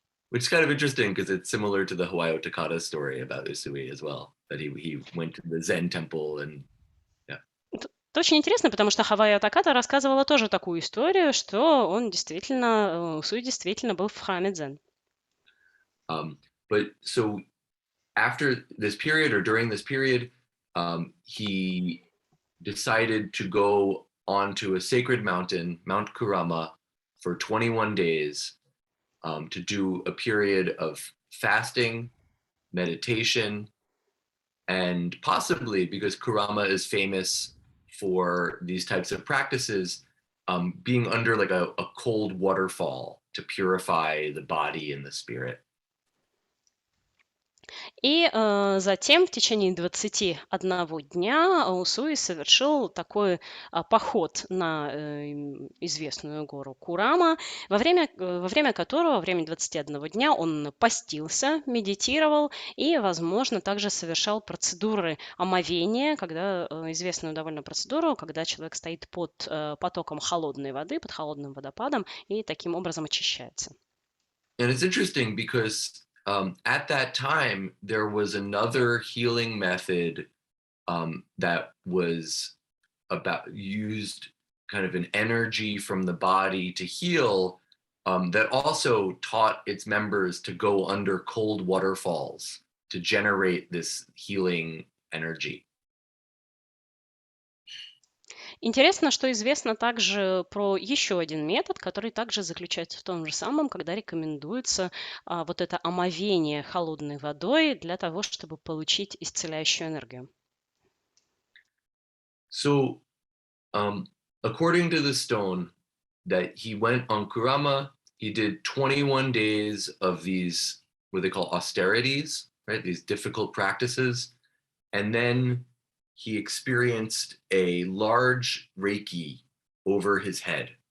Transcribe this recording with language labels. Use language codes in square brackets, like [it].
[en] Which is kind of interesting because it's similar to the Hawaiio Takata story about Usui as well, that he went to the Zen temple and [ru] Это очень интересно, потому что Хавайо Таката рассказывала тоже такую историю, что Усуи действительно был в храме дзен. [en] But so after this period or during this period, he decided to go onto a sacred mountain, Mount Kurama, for 21 days to do a period of fasting, meditation, and possibly, because Kurama is famous for these types of practices, being under like a cold waterfall to purify the body and the spirit. [ru] И затем в течение 21 дня Усуи совершил такой поход на известную гору Курама, во время которого, во время 21 дня он постился, медитировал и, возможно, также совершал процедуры омовения, известную довольно процедуру, когда человек стоит под потоком холодной воды, под холодным водопадом и таким образом очищается. [en] And it's interesting because at that time, there was another healing method that was used kind of an energy from the body to heal that also taught its members to go under cold waterfalls to generate this healing energy. [ru] Интересно, что известно также про еще один метод, который также заключается в том же самом, когда рекомендуется вот это омовение холодной водой для того, чтобы получить исцеляющую энергию. [en] So, according to the stone, that he went on Kurama, he did 21 days of these, what they call austerities, right? These difficult practices. And then he experienced a large Reiki over his head.